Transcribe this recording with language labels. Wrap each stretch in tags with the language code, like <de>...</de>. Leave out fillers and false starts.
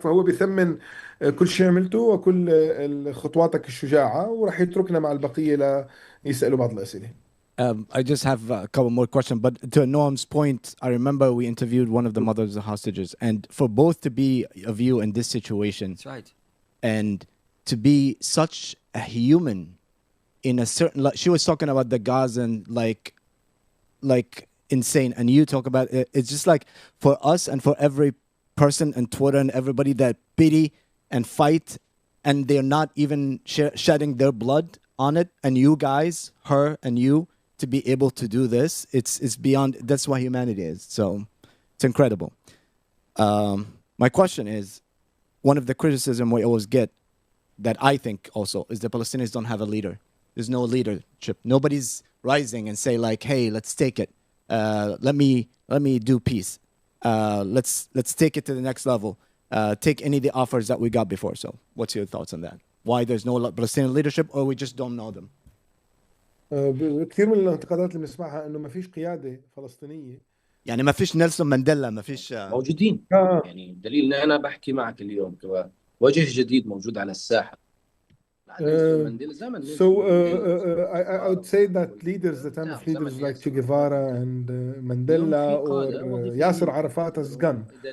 <ar>فهو بيثمن كل شيء عملته وكل خطواتك الشجاعه، وراح يتركنا مع البقيه ليسالوا بعض الاسئله.</ar> <en>I just have a couple more questions, but to Noam's point, I remember we interviewed one of the mothers of hostages, and for both to be of you in this situation, That's right, and to be such a human in a certain, like, she was talking about the Gazan, like insane, and you talk about it. It's just like for us and for every person and Twitter and everybody that pity and fight, and they're not even shedding their blood on it, and you guys, her and you, to be able to do this, it's beyond. That's what humanity is. So it's incredible. My question is, one of the criticism we always get, that I think also, is the Palestinians don't have a leader. There's no leadership. Nobody's rising and say like, hey, let's take it. Let me do peace. Let's take it to the next level. Take any of the offers that we got before. So what's your thoughts on that? Why there's no Palestinian leadership, or we just don't know them?</en> <ar>كثير من الانتقادات اللي بنسمعها انه ما فيش قياده فلسطينيه. يعني ما فيش نيلسون مانديلا، ما فيش موجودين. يعني دليل ان انا بحكي معك اليوم كمان وجه جديد موجود على الساحه.</ar> <en>So I would say that leaders, the time of leaders like Che Guevara and Mandela or Yasser Arafat has gone.</en>